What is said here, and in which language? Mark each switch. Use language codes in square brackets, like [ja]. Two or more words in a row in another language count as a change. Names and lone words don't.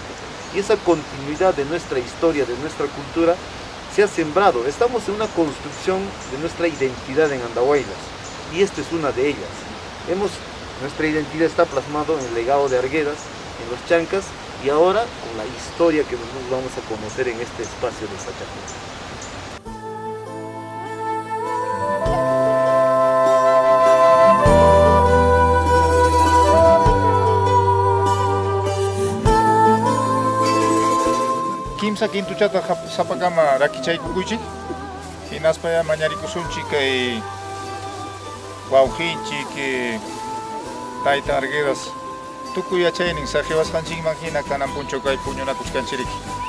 [es] Y esa continuidad de nuestra historia, de nuestra cultura, se ha sembrado. Estamos en una construcción de nuestra identidad en Andahuaylas. Y esta es una de ellas. Nuestra identidad está plasmado en el legado de Arguedas, en los chancas, y ahora con la historia que nosotros vamos a conocer en este espacio de Sachajuca. [qu] Kimsa kintuchata sapakama rakichaykukunchik, hinaspaya mañarikusunchik kay wawqinchik, tayta Arguedas tukuy yachaynin saqiwasqanchikman hina kanan punchaw kay puñunakusqanchiriki.